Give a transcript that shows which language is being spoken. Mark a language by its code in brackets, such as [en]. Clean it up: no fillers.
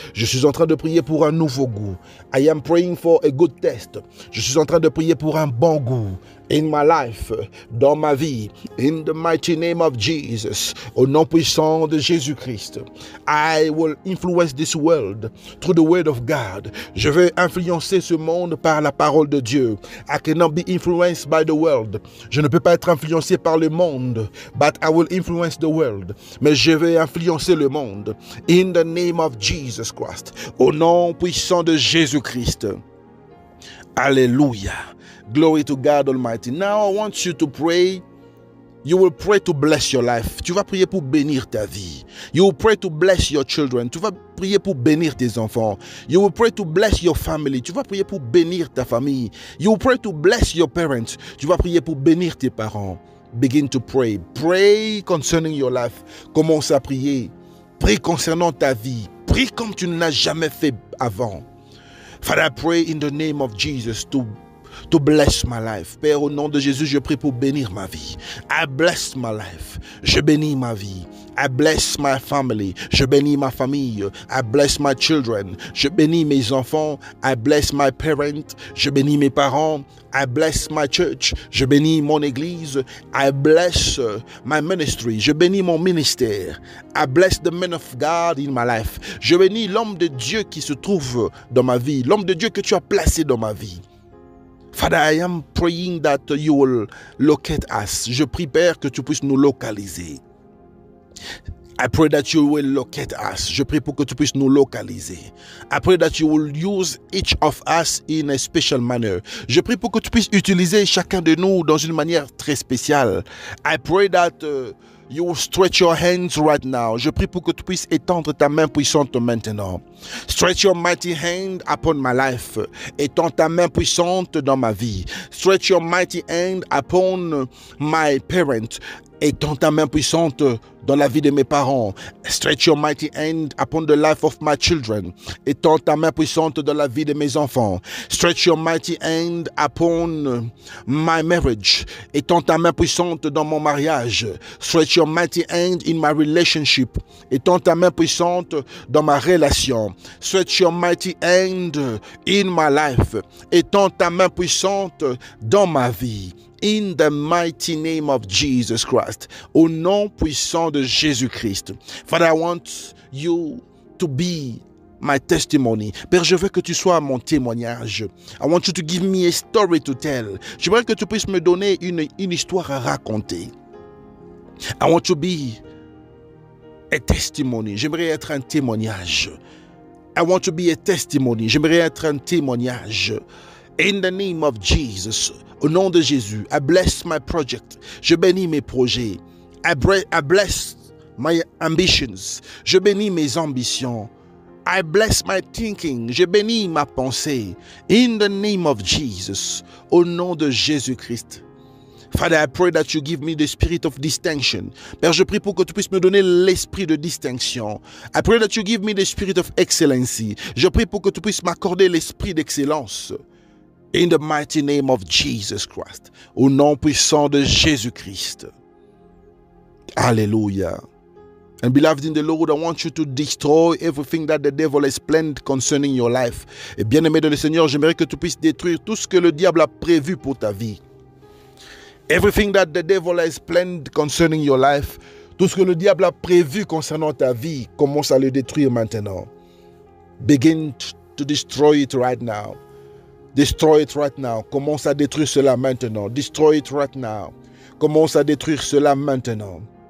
[fr] Je suis en train de prier pour un nouveau goût. [en] I am praying for a good taste. [fr] Je suis en train de prier pour un bon goût. [en] In my life, [fr] dans ma vie, [en] in the mighty name of Jesus, [fr] au nom puissant de Jésus-Christ, [en] I will influence this world through the word of God. [fr] Je vais influencer ce monde par la parole de Dieu. [en] I cannot be influenced by the world. [fr] Je ne peux pas être influencé par le monde, [en] but I will influence the world. [fr] Mais je vais influencer le monde. [en] In the name of Jesus Christ, [fr] au nom puissant de Jésus-Christ. [en] Hallelujah. Glory to God Almighty. Now I want you to pray. You will pray to bless your life. [fr] Tu vas prier pour bénir ta vie. [en] You will pray to bless your children. [fr] Tu vas prier pour bénir tes enfants. [en] You will pray to bless your family. [fr] Tu vas prier pour bénir ta famille. [en] You will pray to bless your parents. [fr] Tu vas prier pour bénir tes parents. [en] Begin to pray. Pray concerning your life. [fr] Commence à prier. Prie concernant ta vie. Prie comme tu ne l'as jamais fait avant. [en] Father, I pray in the name of Jesus to bless my life. [fr] Père, au nom de Jésus, je prie pour bénir ma vie. [en] I bless my life. [fr] Je bénis ma vie. [en] I bless my family. [fr] Je bénis ma famille. [en] I bless my children. [fr] Je bénis mes enfants. [en] I bless my parents. [fr] Je bénis mes parents. [en] I bless my church. [fr] Je bénis mon église. [en] I bless my ministry. [fr] Je bénis mon ministère. [en] I bless the man of God in my life. [fr] Je bénis l'homme de Dieu qui se trouve dans ma vie. L'homme de Dieu que tu as placé dans ma vie. [en] Father, I am praying that you will locate us. [fr] Je prie, Père, que tu puisses nous localiser. [en] I pray that you will locate us. [fr] Je prie pour que tu puisses nous localiser. [en] I pray that you will use each of us in a special manner. [fr] Je prie pour que tu puisses utiliser chacun de nous dans une manière très spéciale. [en] I pray that you will stretch your hands right now. [fr] Je prie pour que tu puisses étendre ta main puissante maintenant. [en] Stretch your mighty hand upon my life. [fr] Étends ta main puissante dans ma vie. [en] Stretch your mighty hand upon my parents. [fr] Étends ta main puissante dans la vie de mes parents. [en] Stretch your mighty hand upon the life of my children. [fr] Étends ta main puissante dans la vie de mes enfants. [en] Stretch your mighty hand upon my marriage. [fr] Étends ta main puissante dans mon mariage. [en] Stretch your mighty hand in my relationship. [fr] Étends ta main puissante dans ma relation. [en] Stretch your mighty hand in my life. [fr] Étends ta main puissante dans ma vie. [en] In the mighty name of Jesus Christ. [fr] Au nom puissant de Jésus-Christ. [en] Father, I want you to be my testimony. [fr] Père, je veux que tu sois mon témoignage. [en] I want you to give me a story to tell. [fr] J'aimerais que tu puisses me donner une histoire à raconter. [en] I want to be a testimony. [fr] J'aimerais être un témoignage. [en] I want to be a testimony. [fr] J'aimerais être un témoignage. [en] In the name of Jesus. [fr] Au nom de Jésus, [en] I bless my project. [fr] Je bénis mes projets. [en] I bless my ambitions. [fr] Je bénis mes ambitions. [en] I bless my thinking. [fr] Je bénis ma pensée. [en] In the name of Jesus. [fr] Au nom de Jésus-Christ. [en] Father, I pray that you give me the spirit of distinction. [fr] Père, je prie pour que tu puisses me donner l'esprit de distinction. [en] I pray that you give me the spirit of excellency. [fr] Je prie pour que tu puisses m'accorder l'esprit d'excellence. [en] In the mighty name of Jesus Christ. [fr] Au nom puissant de Jésus-Christ. [en] Hallelujah. And beloved in the Lord, I want you to destroy everything that the devil has planned concerning your life. [fr] Et bien-aimé dans le Seigneur, j'aimerais que tu puisses détruire tout ce que le diable a prévu pour ta vie. [en] Everything that the devil has planned concerning your life, [fr] tout ce que le diable a prévu concernant ta vie, commence à le détruire maintenant. [en] Begin to destroy it right now. Destroy it right now. [fr] Commence à détruire cela maintenant. [en] Destroy it right now. [fr] Commence à détruire cela maintenant.